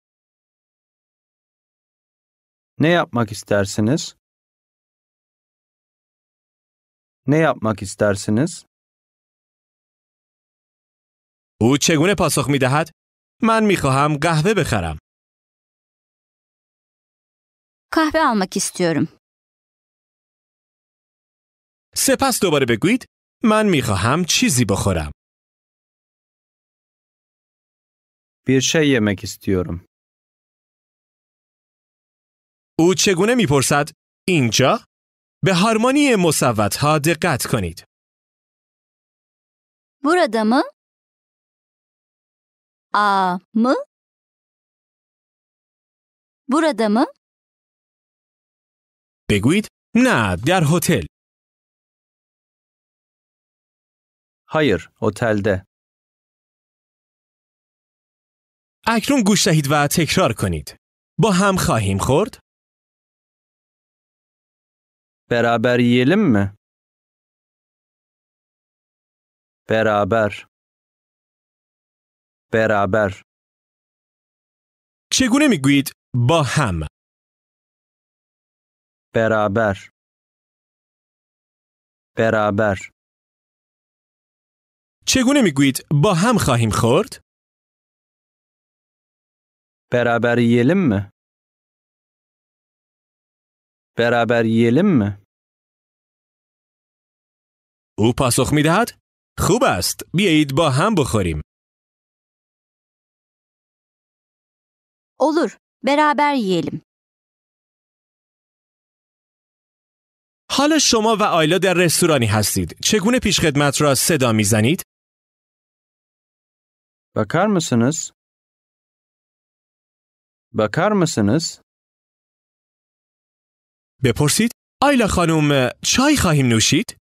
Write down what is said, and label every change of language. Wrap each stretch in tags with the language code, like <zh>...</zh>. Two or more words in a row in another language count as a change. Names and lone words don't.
<tr>Ne yapmak istersiniz? Ne yapmak istersiniz?</tr> <fa>او چگونه پاسخ می دهد؟ من می خواهم قهوه بخرم.</fa> <tr>Kahve almak istiyorum.</tr> <fa>سپس دوباره بگویید من می خواهم چیزی بخورم.</fa> <tr>Bir şey yemek istiyorum.</tr> <fa>او چگونه می پرسد؟ اینجا؟ به هارمونی مصوت‌ها دقت کنید.</fa> <tr>Burada mı? A mı? Burada mı?</tr> <fa>بگویید نه، در هتل.</fa> <tr>Hayır, otelde.</tr> <fa>اکنون گوش دهید و تکرار کنید. با هم خواهیم خورد؟</fa> <tr>Beraber yiyelim mi? Beraber. Beraber.</tr> <fa>چگونه می گویید با هم؟</fa> <tr>Beraber. Beraber.</tr> <fa>چگونه می گویید با هم خواهیم خورد؟</fa> <tr>Beraber yiyelim mi? Beraber yiyelim mi?</tr> <fa>او پاسخ می دهد خوب است، بیایید با هم بخوریم.</fa> <tr>Olur. Beraber yiyelim.</tr> <fa>حالا شما و آیلا در رستورانی هستید. چگونه پیشخدمت را صدا می زنید؟</fa> <tr>Bakar mısınız? Bakar mısınız?</tr> <fa>بپرسید آیلا خانم چای خواهیم نوشید؟</fa>